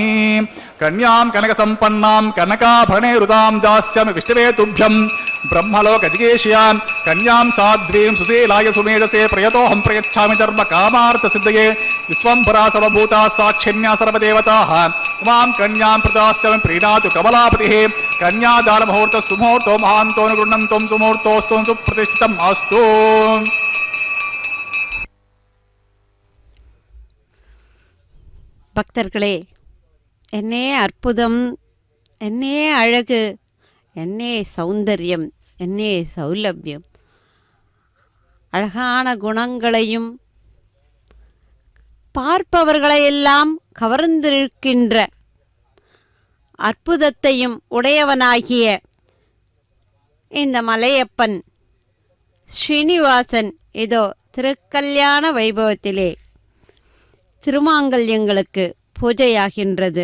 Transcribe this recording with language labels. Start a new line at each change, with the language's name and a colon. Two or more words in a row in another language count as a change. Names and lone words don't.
Sanskrit: कन्यां कनक संपन्नां कनकाभरणैरुदां दास्यामि विष्णवे तुभ्यं ब्रह्मलोक जिगेष्यां कन्यां साध्वीं सुशीलाय सुमेधसे प्रयतोऽहं प्रयच्छामि धर्म कामार्थ सिद्धये विश्वम्भरा सर्वभूता साक्षिण्या सर्वदेवताः इमां कन्यां प्रदास्यामि प्रीणातु कमलापतिः। कन्यादान मुहूर्त सुमुहूर्तो महान्तो गृह्णन्तो सुमुहूर्तोऽस्तु सुप्रतिष्ठितम् अस्तु।
Tamil: பக்தர்களே, என்னே அற்புதம், என்னே அழகு, என்னே சௌந்தர்யம், என்னே சௌலபியம், அழகான குணங்களையும் பார்ப்பவர்களையெல்லாம் கவர்ந்திருக்கின்ற அற்புதத்தையும் உடையவனாகிய இந்த மலையப்பன் ஸ்ரீனிவாசன் இதோ திருக்கல்யாண வைபவத்திலே திருமாங்கல்யங்களுக்கு பூஜையாகின்றது.